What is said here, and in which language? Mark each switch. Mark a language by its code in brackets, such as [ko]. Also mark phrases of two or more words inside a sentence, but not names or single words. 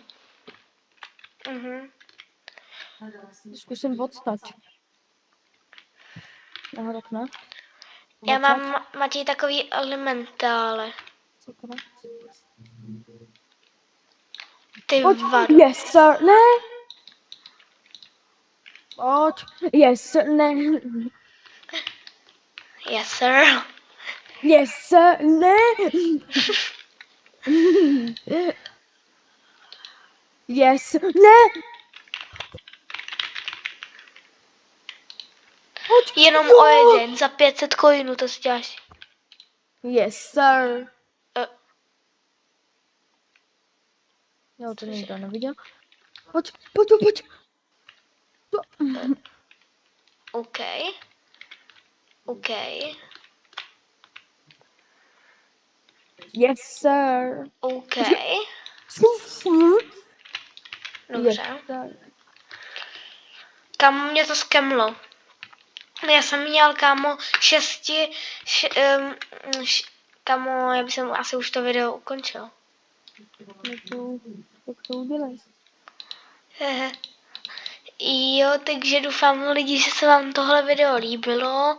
[cs] Zkusím odstať. Aha, tak ne. Já mám, Matěj, takový elementále. Ty vado. [en] Yes, sir, [cs] ne. Pojď. [en] Yes, sir, ne. Yes, sir. Yes, sir, ne. Yes, ne. [cs] Pojď. Jenom o jeden, za 500 coinů to si děláš. [en] Yes, sir. [cs] Jo, to nikdo neviděl. Pojď. OK. [en] Yes, sir. [cs] OK. Dobře. [en] Yes, sir. [cs] Kámo, mě to skemlo. Já jsem měl, kámo, kámo, já bych asi už to video ukončil. Tak to udělej. Jo, takže doufám, lidi, že se vám tohle video líbilo.